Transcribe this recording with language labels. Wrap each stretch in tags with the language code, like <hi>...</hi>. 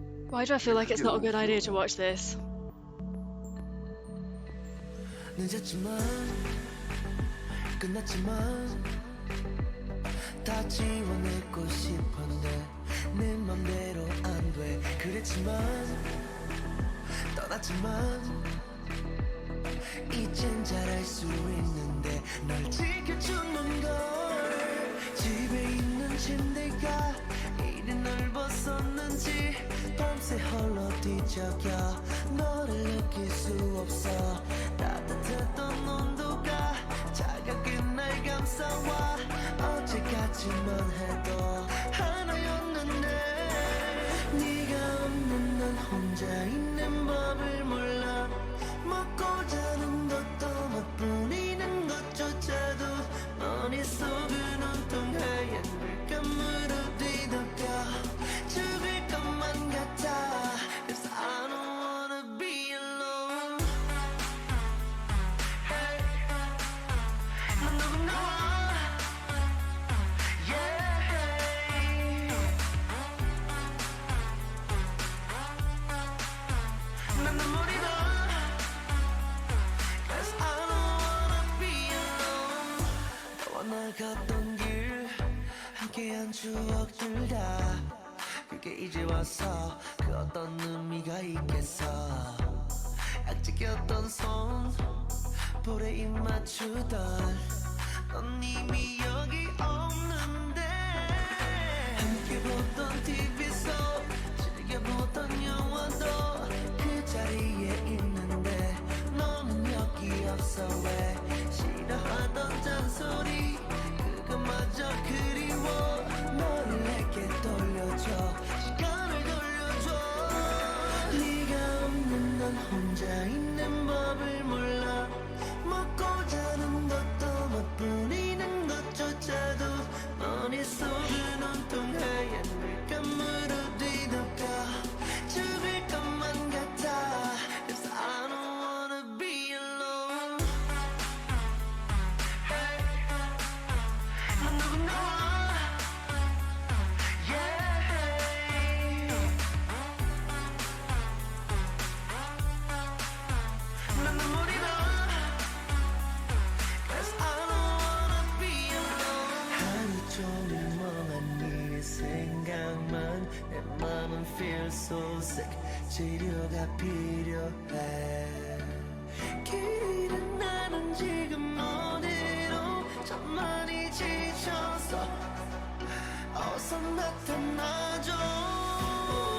<en>Why do I feel like it's not a good idea to watch this?</en> <ko>늦었지만 끝났지만 다 지워내고 싶었는데 내 맘대로 안 돼. 그랬지만 떠났지만 이젠 잘할 수 있는데 널 지켜주는 걸. 집에 있는 침대가 이리 넓었었는지 밤새 홀로 뒤척여 너를 느낄 수 없어. 따뜻했던 온도가 차갑게 날 감싸와. 어제까지만 해도 하나였는데 네가 없는 난 혼자 있는 법을 몰라. 먹고 자는 것도 맛보이는 것조차도 머릿속은 온통 하얀 물감으로 뒤덮여 죽을 것만 같아.</ko> <en>Cause I don't wanna be alone.</en> <ko>Hey, 난 누군가와 yeah. 난 눈물이 나.</ko> <en>Cause I don't wanna be alone.</en> <ko>너와 나 걷던 길 함께한 추억들 다 그게 이제 와서 그 어떤 의미가 있겠어. 약지겼던 손 볼에 입 맞추던 넌 이미 여기 없는데 함께 보던 TV 속 즐겨보던 영화도 그 자리에 있는데 너는 여기 없어. 왜 싫어하던 잔소리 그거마저 그리워. 너를 내게 돌려줘. 시간을 돌려줘. 네가 없는 난 혼자 있는 법을 몰라. 먹고 자는 것도 맛보이는 것조차도 머릿속 눈동자에 물감으로 뒤덮여 죽을 것만 같아.</ko> <en>'Cause I don't wanna be alone.</en> <ko>난 누구나 yeah. 난 눈물이 나.</ko> <en>'Cause I don't wanna be alone.</en> <ko>하루 종일 멍한 네 생각만 내 맘은</ko> <en>feel so sick.</en> <ko>치료가 필요해. 길은 나는 지금 어디로 저만이 지쳐서 어서 나타나줘.</ko>